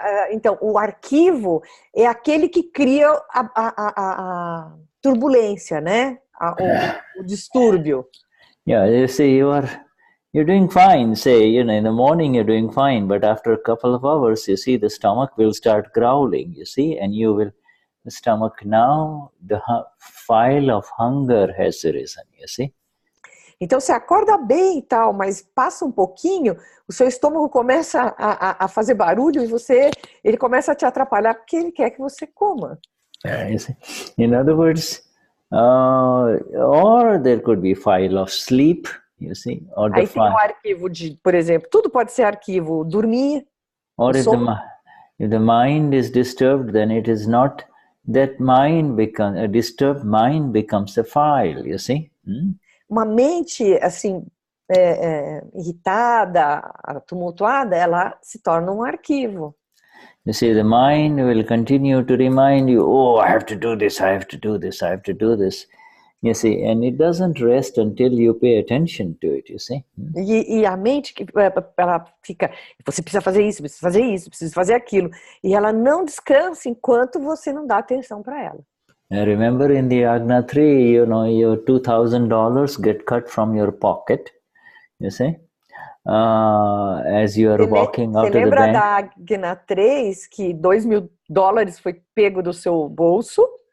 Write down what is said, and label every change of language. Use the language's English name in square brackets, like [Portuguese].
[Portuguese] Então, o arquivo é aquele que cria a turbulência, né? O distúrbio. [English] Yeah, you see, you're doing fine, say, in the morning you're doing fine, but after a couple of hours, you see, the stomach will start growling, you see, and the stomach now, the file of hunger has arisen, you see. [Portuguese] Então você acorda bem e tal, mas passa um pouquinho, o seu estômago começa a fazer barulho e ele começa a te atrapalhar porque ele quer que você coma. [English] You see. In other words, or there could be file of sleep, you see. Or [Portuguese] Aí tem o arquivo de, por exemplo, tudo pode ser arquivo, dormir. [English] Or if the mind is disturbed, then it is not... That a disturbed mind becomes a file, you see? [Portuguese] Uma mente, assim, irritada, tumultuada, ela se torna um arquivo. [English] You see, the mind will continue to remind you, oh, I have to do this, I have to do this, I have to do this. You see, and it doesn't rest until you pay attention to it, you see. [Portuguese] E a mente, ela fica, você precisa fazer isso, precisa fazer isso, precisa fazer aquilo. E ela não descansa enquanto você não dá atenção para ela. [English] I remember in the Agna 3, your $2,000 get cut from your pocket, you see, as you are walking out of the bank. [Portuguese] Você lembra da Agna 3 que $2.000 foi pego do seu bolso?